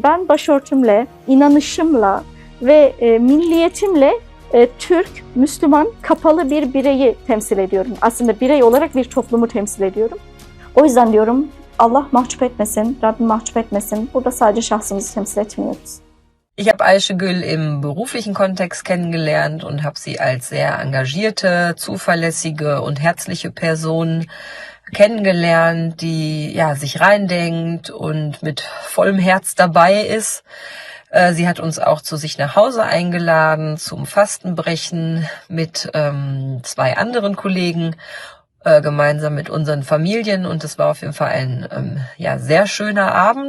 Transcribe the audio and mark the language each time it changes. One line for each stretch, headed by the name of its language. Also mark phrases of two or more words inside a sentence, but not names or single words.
Turkish: Ben başörtümle, inanışımla ve milliyetimle Türk, Müslüman, kapalı bir bireyi temsil ediyorum. Aslında birey olarak bir toplumu temsil ediyorum. O yüzden diyorum Allah mahcup etmesin, Rabbim mahcup etmesin. Burada sadece şahsımızı temsil etmiyoruz.
German: Ich habe Ayşegül im beruflichen Kontext kennengelernt und habe sie als sehr engagierte, zuverlässige und herzliche Person kennengelernt, die ja sich reindenkt und mit vollem Herz dabei ist. Sie hat uns auch zu sich nach Hause eingeladen zum Fastenbrechen mit 2 anderen Kollegen, gemeinsam mit unseren Familien, und es war auf jeden Fall ein sehr schöner Abend.